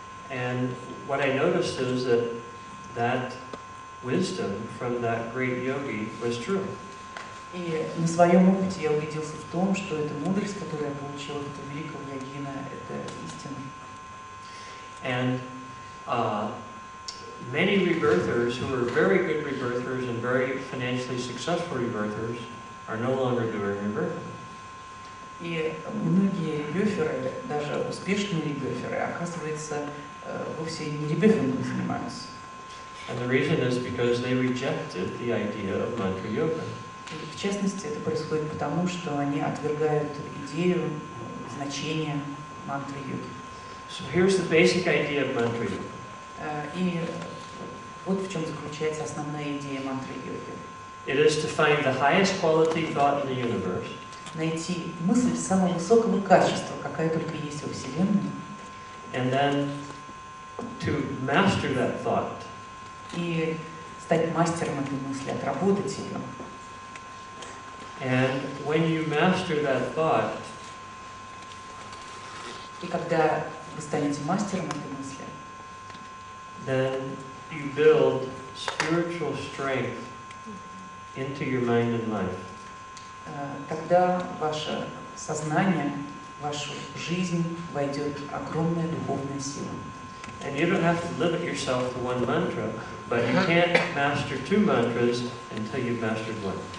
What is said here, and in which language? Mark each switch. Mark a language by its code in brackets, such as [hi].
[en] And what I noticed is that wisdom from that great yogi was true. [ru] И на своем опыте я убедился в том, что эта мудрость, которую я получил от этого великого йогина, это истина. [en] And many rebirthers who were very good rebirthers and very financially successful rebirthers are no longer doing rebirthing. [ru] И многие ребёферы, даже успешные ребёферы, оказывается, вовсе не ребёфингом занимаются. [en] And the reason is because they rejected the idea of mantra yoga. [ru] И в частности, это происходит потому, что они отвергают идею, значение мантры йоги. [en] So here's the basic idea of mantra yoga. [ru] И вот в чем заключается основная идея мантры йоги. [en] It is to find the highest quality thought in the universe. [ru] Найти мысль самого высокого качества, какая только есть во Вселенной. [en] And then to master that thought. [ru] И стать мастером этой мысли, отработать ее. [en] And when you master that thought, [ru] и когда вы станете мастером этой мысли, [en] then you build spiritual strength into your mind and life. [ru] Тогда ваше сознание, вашу жизнь войдет огромная духовная сила. [en] And you don't have to limit yourself to one mantra, but you can't master two mantras until you've mastered one.